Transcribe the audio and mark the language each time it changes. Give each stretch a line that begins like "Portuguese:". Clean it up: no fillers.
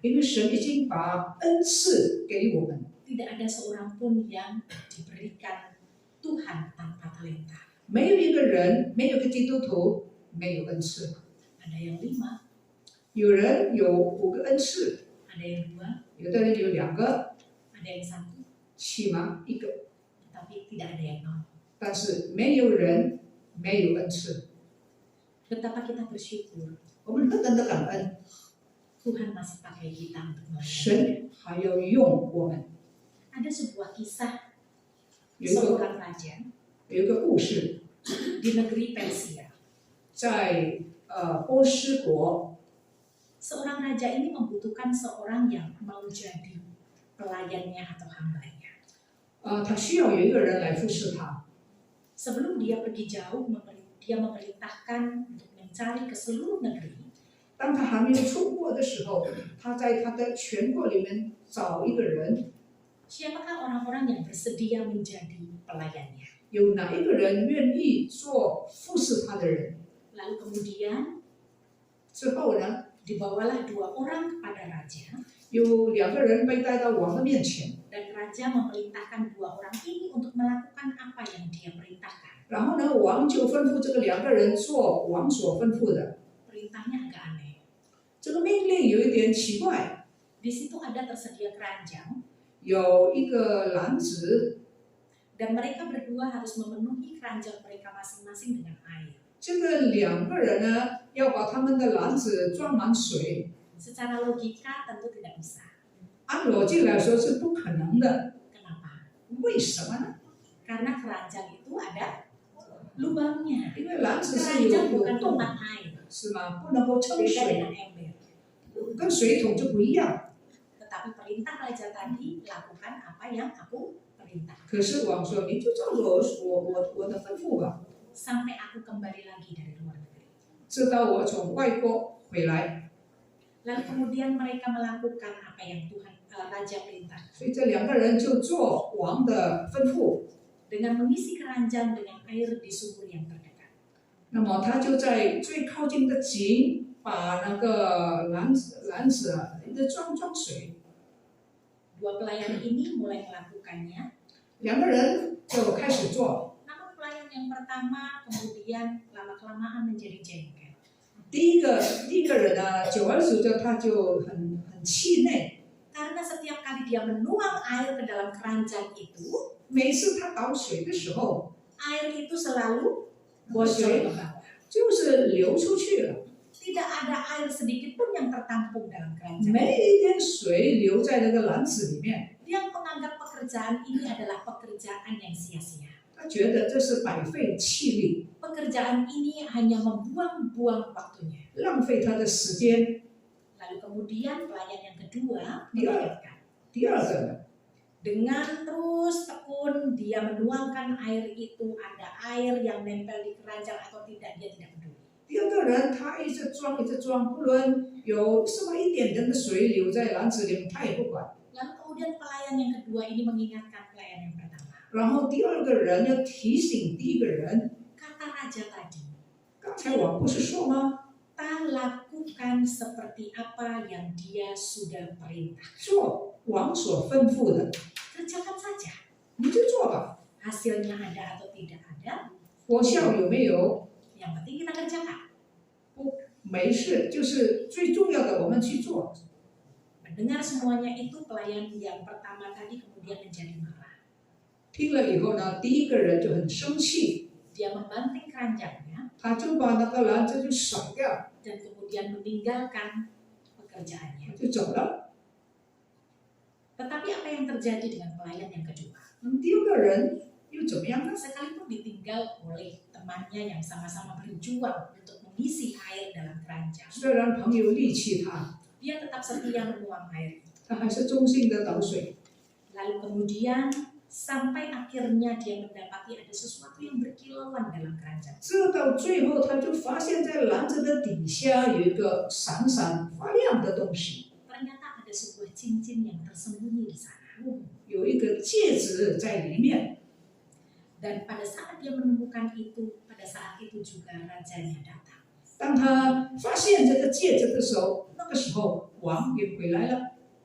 Chinese: 因为神已经把恩赐给我们，
Indonesian: Tidak ada seorang pun yang diberikan Tuhan tanpa talenta.
Chinese: 没有一个人，没有个基督徒没有恩赐。
Indonesian: Ada yang 5,
Chinese: 有人有5个恩赐，
Indonesian: ada yang 2,
Chinese: 有的人有2个，
Indonesian: ada yang 1,
Chinese: 起码1个，
Indonesian: tetapi tidak ada yang 0.
Chinese: 但是没有人没有恩赐。
Indonesian: Betapa kita bersyukur
Chinese: 我们何等的感恩，
Indonesian: Tuhan masih pakai kita untuk melayani.
Chinese: 神还要用我们。
Indonesian: Ada sebuah kisah
Chinese: 有一个
Indonesian: seorang raja
Chinese: 有一个故事，
Indonesian: di negeri Persia.
Chinese: 在波斯国，
Indonesian: Seorang raja ini membutuhkan seorang yang mau jadi pelayannya atau hambanya.
Chinese: 他需要有一个人来服侍他。
Indonesian: Sebelum dia pergi jauh, dia memerintahkan untuk mencari ke seluruh negeri
Chinese: 当他还没有出国的时候，他在他的全国里面找一个人，
Indonesian: siapakah orang-orang yang bersedia menjadi pelayannya.
Chinese: 有哪一个人愿意做服侍他的人？
Indonesian: Lalu kemudian
Chinese: 之后呢，
Indonesian: dibawalah 2 orang kepada raja
Chinese: 有2个人被带到王的面前，
Indonesian: dan raja memerintahkan 2 orang ini untuk melakukan apa yang dia perintahkan.
Chinese: 然后呢，王就吩咐这个2个人做王所吩咐的。
Indonesian: Perintahnya agak aneh.
Chinese: 这个命令有一点奇怪，
Indonesian: Di situ ada tersedia keranjang
Chinese: 有一个篮子，
Indonesian: dan mereka berdua harus memenuhi keranjang mereka masing-masing dengan air.
Chinese: 这个2个人呢要把他们的篮子装满水，
Indonesian: Secara logika tentu tidak bisa.
Chinese: 按逻辑来说是不可能的。
Indonesian: Kenapa?
Chinese: 为什么呢？
Indonesian: Karena keranjang itu ada lubangnya.
Chinese: 因为篮子是
Indonesian: Keranjang
Chinese: 有
Indonesian: bukan
Chinese: 洞，
Indonesian: tempat air.
Chinese: 是吗？不能够盛
Indonesian: Beda
Chinese: 水，
Indonesian: dengan ember.
Chinese: 跟水桶就不一样。
Indonesian: Tetapi perintah raja tadi, lakukan apa yang aku perintah.
Chinese: 可是王说，你就照着我的吩咐吧，
Indonesian: Sampai aku kembali lagi dari luar negeri.
Chinese: 直到我从外国回来。
Indonesian: Lalu kemudian mereka melakukan apa yang raja perintah.
Chinese: 所以这2个人就做王的吩咐。
Indonesian: Dengan mengisi keranjang dengan air di sumur yang terdekat.
Chinese: 那么他就在最靠近的井，把那个篮子一直装水。
Indonesian: 2 pelayan ini mulai melakukannya.
Chinese: 2个人就开始做。
Indonesian: Namun pelayan yang pertama kemudian lama-kelamaan menjadi jengkel.
Chinese: 第一个人呢，久而久之他就很气馁，
Indonesian: Karena setiap kali dia menuang air ke dalam keranjang itu,
Chinese: 每次他倒水的时候，
Indonesian: air itu selalu
Chinese: 我
Indonesian: bocor
Chinese: 水
Indonesian: ke bawah.
Chinese: 就是流出去了，
Indonesian: Tidak ada air sedikit pun yang tertampung dalam keranjang.
Chinese: 没一点水留在那个篮子里面。
Indonesian: Dia menganggap pekerjaan ini adalah pekerjaan yang sia-sia.
Chinese: 他觉得这是百废气力，
Indonesian: Pekerjaan ini hanya membuang-buang waktunya.
Chinese: 浪费他的时间。
Indonesian: Lalu kemudian pelayan yang kedua Dia- mengingatkan.
Chinese: 第二个呢，
Indonesian: Dengan terus tekun dia menuangkan air itu, ada air yang nempel di keranjang atau tidak, dia tidak peduli.
Chinese: 第二个人他一直装，不论有什么一点点的水流在篮子里，他也不管。
Indonesian: Lalu kemudian pelayan yang kedua ini mengingatkan pelayan yang pertama.
Chinese: 然后第二个人要提醒第一个人，
Indonesian: Kata raja tadi,
Chinese: 刚才王不是说吗？
Indonesian: "Ta lakukan seperti apa yang dia sudah perintah."
Chinese: 做王所吩咐的，
Indonesian: Kerjakan saja.
Chinese: 你就做吧。
Indonesian: Hasilnya ada atau tidak ada,
Chinese: 果效有没有？
Indonesian: yang penting kita kerjakan.
Chinese: 没事，就是最重要的，我们去做。
Indonesian: Mendengar semuanya itu, pelayan yang pertama tadi kemudian menjadi marah.
Chinese: 听了以后呢，第一个人就很生气，
Indonesian: Dia membanting keranjangnya
Chinese: 他就把那个篮子就甩掉，
Indonesian: dan kemudian meninggalkan pekerjaannya.
Chinese: 就走了。
Indonesian: Tetapi apa yang terjadi dengan pelayan yang kedua?
Chinese: 第二个人又怎么样呢？
Indonesian: Sekalipun ditinggal oleh temannya yang sama-sama berjuang untuk mengisi air dalam keranjang,
Chinese: 虽然朋友力气他，
Indonesian: dia tetap setia menuang air.
Chinese: 他还是忠心的倒水。
Indonesian: Lalu kemudian sampai akhirnya dia mendapati ada sesuatu yang berkilauan dalam keranjang.
Chinese: 这到最后，他就发现，在篮子的底下有一个闪闪发亮的东西，
Indonesian: Ternyata ada sebuah cincin yang tersembunyi di sana.
Chinese: 有一个戒指在里面。
Indonesian: Dan pada saat dia menemukan itu, pada saat itu juga rajanya datang.
Chinese: 当他发现这个戒指的时候，那个时候王也回来了。